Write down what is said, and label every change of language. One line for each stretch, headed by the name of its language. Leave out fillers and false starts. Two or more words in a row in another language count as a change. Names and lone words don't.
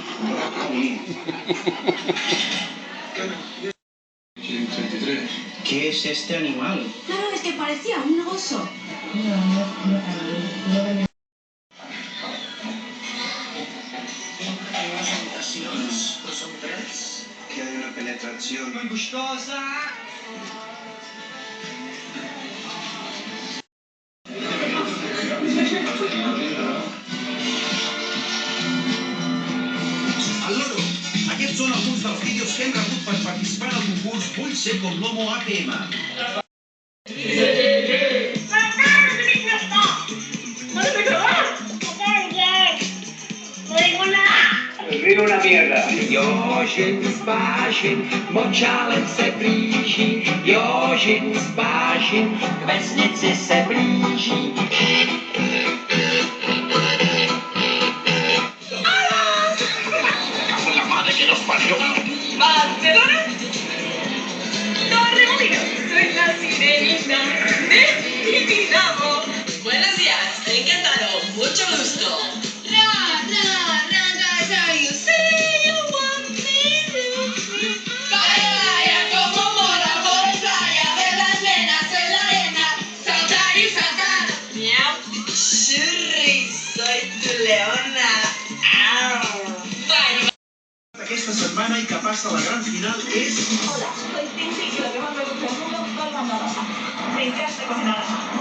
Spanish: Brócoli. ¿Qué es este animal? Claro, es que parecía un oso. Son tres. Que hay una penetración muy gustosa.
Catalan: Allora, aquests són alguns dels vídeos que hem rebut per participar en el concurs Vull ser com l'Homo APM.
Spanish: Digo una mierda.
Czech: Jožin, spášin, močálem se blíží. Jožin, spášin, k vesnici se blíží.
Spanish: La madre que nos parió. Barcelona, Torre Molino, soy la sirenita de Tibidabo. Buenos días, encantado, mucho gusto. Vaya como mola por playa, ver las nenas en la arena, saltar y saltar. Miau, churri, soy tu leona. Bueno.
Catalan: Aquesta setmana i que passa la gran final és...
Spanish: Hola, soy Cindy y lo que más me gusta del mundo son las naranjas. Me encanta comer naranjas.